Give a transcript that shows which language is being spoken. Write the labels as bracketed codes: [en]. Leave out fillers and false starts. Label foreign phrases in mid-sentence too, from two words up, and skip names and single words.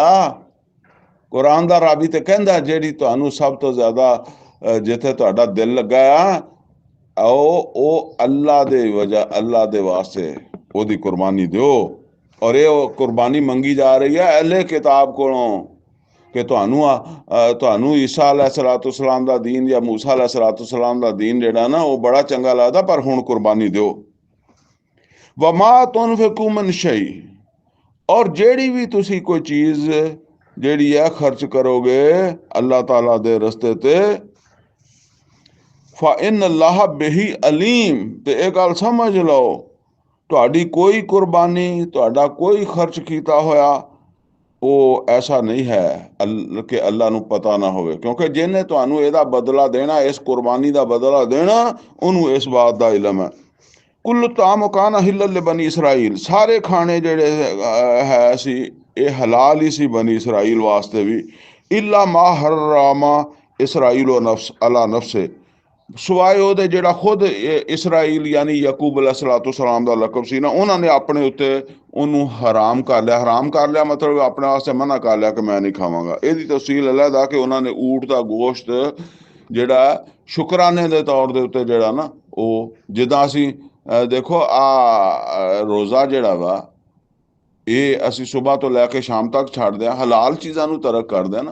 [pa] ਕੁਰਾਨ ਦਾ ਰਾਵੀ ਤੇ ਕਹਿੰਦਾ ਜਿਹੜੀ ਤੁਹਾਨੂੰ ਸਭ ਤੋਂ ਜ਼ਿਆਦਾ ਜਿੱਥੇ ਤੁਹਾਡਾ ਦਿਲ ਲੱਗਾ ਆ, ਉਹ ਅੱਲਾ ਦੇ ਵਜ੍ਹਾ, ਅੱਲਾ ਦੇ ਵਾਸਤੇ ਉਹਦੀ ਕੁਰਬਾਨੀ ਦਿਓ। ਔਰ ਇਹ ਕੁਰਬਾਨੀ ਮੰਗੀ ਜਾ ਰਹੀ ਹੈ ਅਹਿਲੇ ਕਿਤਾਬ ਕੋਲੋਂ कि ਤੁਹਾਨੂੰ ईसा अलैहिस्सलाम ਦਾ दीन या मूसा अलैहिस्सलाम ਦਾ दीन ਜਿਹੜਾ ਨਾ ਉਹ ਬੜਾ ਚੰਗਾ ਲੱਗਦਾ, ਪਰ ਹੁਣ ਕੁਰਬਾਨੀ ਦਿਓ। [ar] وما تنفقوا من شيء, [pa] और ਜਿਹੜੀ ਵੀ ਤੁਸੀਂ ਕੋਈ ਚੀਜ਼ ਜਿਹੜੀ ਹੈ ਖਰਚ ਕਰੋਗੇ ਅੱਲਾਹ ਤਾਲਾ ਦੇ ਰਸਤੇ ਤੇ, [ar] فإن الله به عليم, [pa] ਤੇ ਇਹ ਗੱਲ ਸਮਝ ਲਓ, ਤੁਹਾਡੀ ਕੋਈ ਕੁਰਬਾਨੀ, ਤੁਹਾਡਾ ਕੋਈ ਖਰਚ ਕੀਤਾ ਹੋਇਆ ਉਹ ਐਸਾ ਨਹੀਂ ਹੈ ਕਿ ਅੱਲਾ ਨੂੰ ਪਤਾ ਨਾ ਹੋਵੇ, ਕਿਉਂਕਿ ਜਿਹਨੇ ਤੁਹਾਨੂੰ ਇਹਦਾ ਬਦਲਾ ਦੇਣਾ, ਇਸ ਕੁਰਬਾਨੀ ਦਾ ਬਦਲਾ ਦੇਣਾ, ਉਹਨੂੰ ਇਸ ਬਾਤ ਦਾ ਇਲਮ ਹੈ। [ar] كل طعام كان حلا لبني إسرائيل, [pa] ਸਾਰੇ ਖਾਣੇ ਜਿਹੜੇ ਹੈ ਸੀ ਇਹ ਹਲਾਲ ਹੀ ਸੀ ਬਨੀ इसराइल ਵਾਸਤੇ ਵੀ। [ar] إلا ما حرم إسرائيل نفس على نفسه, [pa] ਸਿਵਾਏ ਉਹਦੇ ਜਿਹੜਾ ਖੁਦ इसराइल यानी ਯਕੂਬ अलैहिस्सलाम ਦਾ ਲਕਬ ਸੀ ਨਾ, ਉਹਨਾਂ ਨੇ ਆਪਣੇ ਉੱਤੇ ਉਹਨੂੰ ਹਰਾਮ ਕਰ ਲਿਆ। ਹਰਾਮ ਕਰ ਲਿਆ ਮਤਲਬ ਆਪਣੇ ਵਾਸਤੇ ਮਨਾ ਕਰ ਲਿਆ ਕਿ ਮੈਂ ਨਹੀਂ ਖਾਵਾਂਗਾ। ਇਹਦੀ ਤਫਸੀਲ ਅਲੱਗਾ ਕਿ ਉਹਨਾਂ ਨੇ ਊਠ ਦਾ ਗੋਸ਼ਤ ਜਿਹੜਾ ਸ਼ੁਕਰਾਨੇ ਦੇ ਤੌਰ ਦੇ ਉੱਤੇ ਜਿਹੜਾ ਨਾ, ਉਹ ਜਿੱਦਾਂ ਅਸੀਂ ਦੇਖੋ ਰੋਜ਼ਾ ਜਿਹੜਾ ਵਾ ਇਹ ਅਸੀਂ ਸੁਬਾਹ ਤੋਂ ਲੈ ਕੇ ਸ਼ਾਮ ਤੱਕ ਛੱਡਦੇ ਹਾਂ, ਹਲਾਲ ਚੀਜ਼ਾਂ ਨੂੰ ਤਰਕ ਕਰਦੇ ਹਾਂ ਨਾ।